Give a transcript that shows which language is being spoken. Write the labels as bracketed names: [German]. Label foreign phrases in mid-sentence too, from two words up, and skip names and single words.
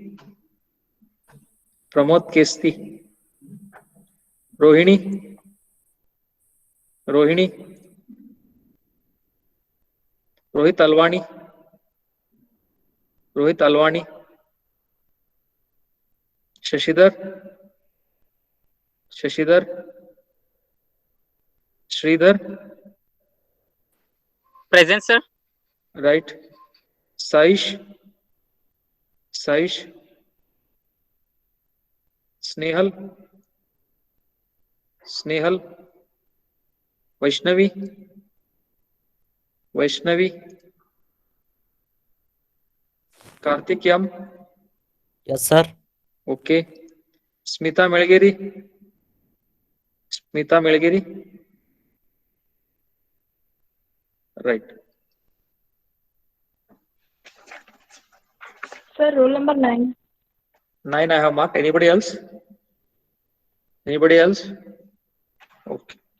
[English] Pramod Kesti. Rohini. Rohini. Rohit Alwani. Rohit Alwani. Shashidhar. Shashidhar. Sridhar. Present, sir. Right. Saish. Saish. Snehal. Snehal. Vaishnavi. Vaishnavi. Karthik Yam. Yes, sir. Okay. Smita Melgiri. Smita Melgiri. Right. Sir, roll number 9. 9 I have marked. Anybody else? Anybody else? Okay.